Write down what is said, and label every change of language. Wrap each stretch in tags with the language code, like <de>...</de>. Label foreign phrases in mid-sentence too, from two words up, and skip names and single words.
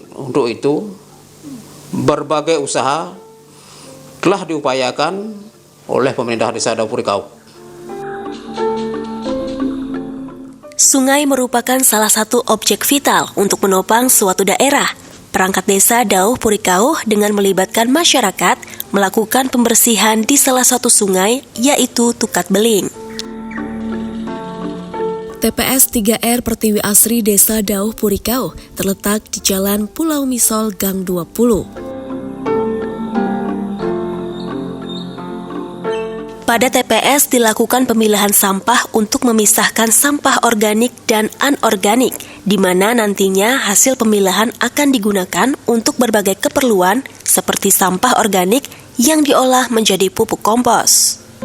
<id>Untuk itu, berbagai usaha telah diupayakan oleh pemerintah Desa Dauh Purikauh. Sungai merupakan salah satu objek vital untuk menopang suatu daerah. Perangkat Desa Dauh Purikauh dengan melibatkan masyarakat melakukan pembersihan di salah satu sungai, yaitu Tukat Beling. TPS 3R Pertiwi Asri Desa Dauh Purikauh terletak di Jalan Pulau Misol Gang 20. Pada TPS dilakukan pemilahan sampah untuk memisahkan sampah organik dan anorganik, di mana nantinya hasil pemilahan akan digunakan untuk berbagai keperluan seperti sampah organik yang diolah menjadi pupuk kompos.</id>